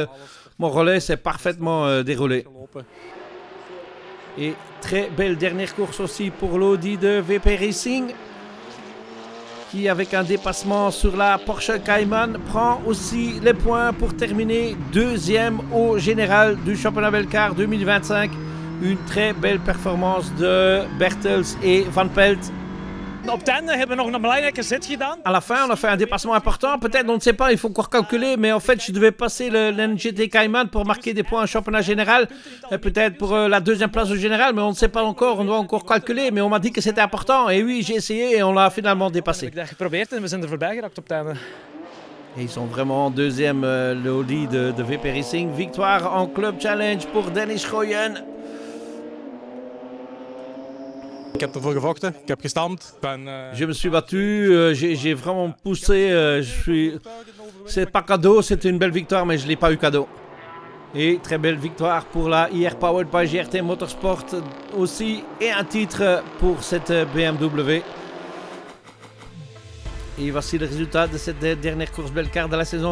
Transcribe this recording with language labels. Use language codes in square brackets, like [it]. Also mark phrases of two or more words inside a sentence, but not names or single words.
[fr] Mon relais s'est parfaitement déroulé. Et très belle dernière course aussi pour l'Audi de VP Racing, qui avec un dépassement sur la Porsche Cayman prend aussi les points pour terminer 2e au général du championnat Belcar 2025. Une très belle performance de Bertels et Van Pelt. [nl] Op het einde hebben we nog een belangrijke zet gedaan. [fr] À la fin, on a fait un dépassement important. Peut-être, on ne sait pas, il faut encore calculer. Mais en fait, je devais passer le NGT Cayman pour marquer des points au championnat général. Peut-être pour la deuxième place au général, mais on ne sait pas encore. On doit encore calculer. Mais on m'a dit que c'était important. Et oui, j'ai essayé et on l'a finalement dépassé. [nl] Ik heb dat geprobeerd en we zijn er voorbij geraakt op het einde. [fr] Et ils sont vraiment deuxième, le Audi de VP Racing. Victoire en Club Challenge pour Dennis Gooyen. [nl] Ik heb ervoor gevochten, ik heb gestampt. [fr] Je me suis battu, j'ai vraiment poussé. C'est pas cadeau, c'était une belle victoire, mais je ne l'ai pas eu cadeau. Et très belle victoire pour la IR Powered by GRT Motorsport aussi. Et un titre pour cette BMW. Et voici le résultat de cette dernière course Belcar de la saison.